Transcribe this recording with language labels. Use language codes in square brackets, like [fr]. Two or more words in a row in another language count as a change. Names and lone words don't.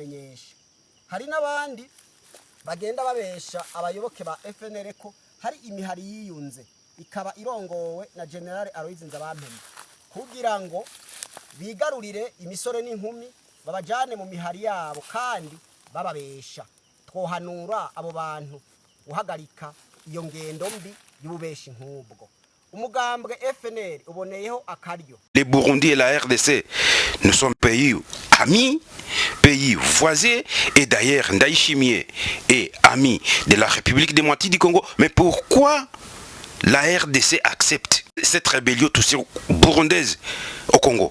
[rn] Hari n'abandi bagenda babesha abayoboke ba FNL ko hari imihari yiyunze ikaba irongowe na General Aloys Nzabampema kugira ngo bigarurire imisore n'inkumi babajane mu mihari yabo kandi bababesha. Twohanura abo bantu guhagarika iyo ngendo mbi y'ububeshi nk'ubwo. Umugambwe FNL uboneyeho akaryo. [fr] Les Burundi et la RDC, nous sommes pays amis, pays voisins, et d'ailleurs Ndaye Shimie est ami de la République démocratique du Congo. Mais pourquoi la RDC accepte cette rébellion aussi burundaise au Congo?